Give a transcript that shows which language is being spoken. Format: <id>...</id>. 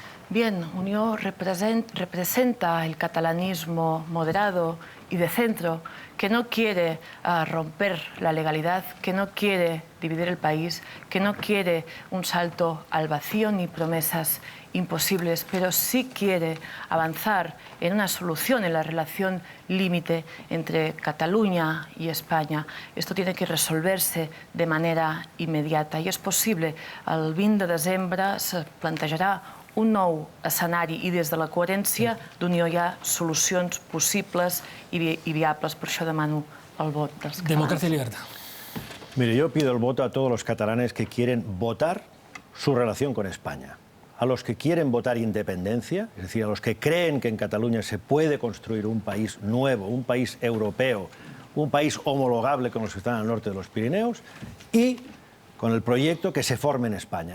<es>Bien, Unió representa el catalanismo moderado y de centro que no quiere romper la legalidad, que no quiere dividir el país, que no quiere un salto al vacío ni promesas imposibles, pero sí quiere avanzar en una solución en la relación límite entre Cataluña y España. Esto tiene que resolverse de manera inmediata</es> <ca>i és possible. El 20 de desembre se plantejarà un nou escenari i des de la coherència d'Unió hi ha solucions possibles i viables. Per això demano el vot dels catalans.</ca> <es>Democracia y Libertad. Mire, yo pido el voto a todos los catalanes que quieren votar su relación con España. A los que quieren votar independencia, es decir, a los que creen que en Cataluña se puede construir un país nuevo, un país europeo, un país homologable con los que están al norte de los Pirineos, y con el proyecto que se forme en España.</es>